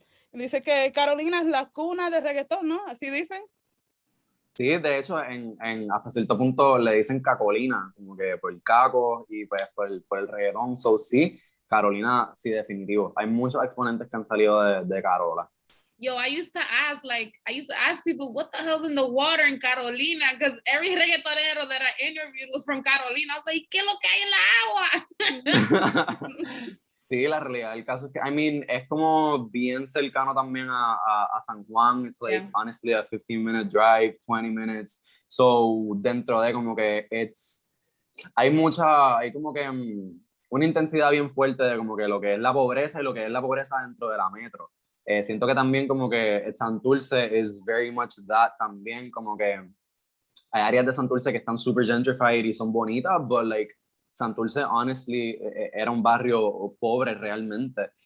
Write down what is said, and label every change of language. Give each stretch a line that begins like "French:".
Spanish: Dice que Carolina es la cuna de reggaetón, ¿no? Así dicen. Sí, de hecho, hasta cierto punto le dicen cacolina, como que por el caco y pues por el reggaetón. So sí, Carolina, sí, definitivo. Hay muchos exponentes que han salido de Carola.
English: Yo, I used to ask people, what the hell's in the water in Carolina? Because every reggaetonero that I interviewed was from Carolina. I was like,
Spanish: ¿qué es lo que hay en la agua? Sí, la realidad del caso es que,
English: I mean,
Spanish: es como bien cercano también a San Juan.
English: It's like, yeah, honestly, a 15-minute drive, 20 minutes.
Spanish: So, dentro de como que hay como que una intensidad bien fuerte de como que lo que es la pobreza y lo que es la pobreza dentro de la metro. Siento que también como que Santurce
English: is very much that
Spanish: también, como que hay áreas de Santurce que están super gentrified y son bonitas,
English: but like Santurce, honestly,
Spanish: era un barrio pobre realmente.